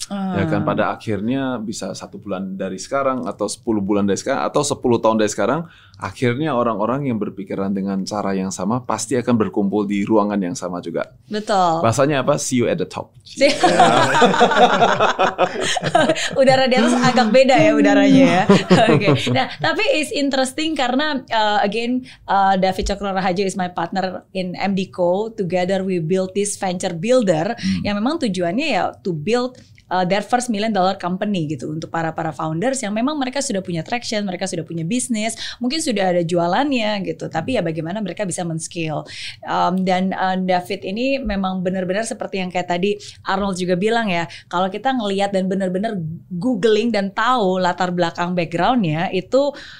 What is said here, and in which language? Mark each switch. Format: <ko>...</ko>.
<id>Ya kan, pada akhirnya bisa 1 bulan dari sekarang, atau 10 bulan dari sekarang, atau 10 tahun dari sekarang, akhirnya orang-orang yang berpikiran dengan cara yang sama pasti akan berkumpul di ruangan yang sama juga. Betul. Bahasanya apa?</id> <en>See you at the top.</en> <id>Udara di atas agak beda ya udaranya ya. Nah, tapi</id> <en>it's interesting</en> <id>karena</id> <en>again David Cokro Raharjo is my partner in MDco. Together we build this venture builder</en> <id>yang memang tujuannya ya</id> <en>to build their first $1 million company</en> <id>gitu, untuk para founders yang memang mereka sudah punya traction, mereka sudah punya bisnis, mungkin sudah ada jualannya gitu, tapi ya bagaimana mereka bisa men-scale. Dan David ini memang benar-benar seperti yang kayak tadi Arnold juga bilang ya, kalau kita ngelihat dan benar-benar googling dan tahu latar belakang backgroundnya, itu</id>